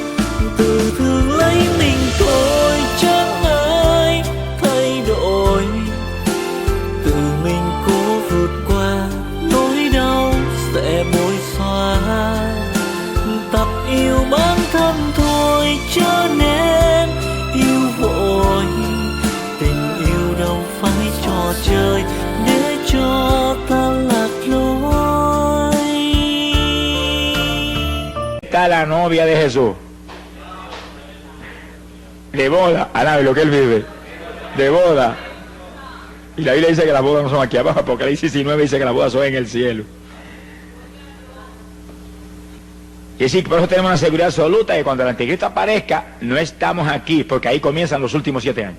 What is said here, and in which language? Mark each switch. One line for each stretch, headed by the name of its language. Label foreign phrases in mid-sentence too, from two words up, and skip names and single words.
Vietnamese: Tự thương lấy mình thôi chẳng ai thay đổi, tự mình cố vượt qua nỗi đau sẽ bối xóa. Tập yêu bản thân thôi cho nên yêu vội, tình yêu đâu phải trò chơi để cho ta lạc lối.
Spanish: Está la novia de Jesús, de boda, alabe lo que él vive, de boda. Y la Biblia dice que las bodas no son aquí abajo, Apocalipsis 19 dice que las bodas son en el cielo. Y así, por eso tenemos una seguridad absoluta de que cuando el anticristo aparezca, no estamos aquí, porque ahí comienzan los últimos 7 años.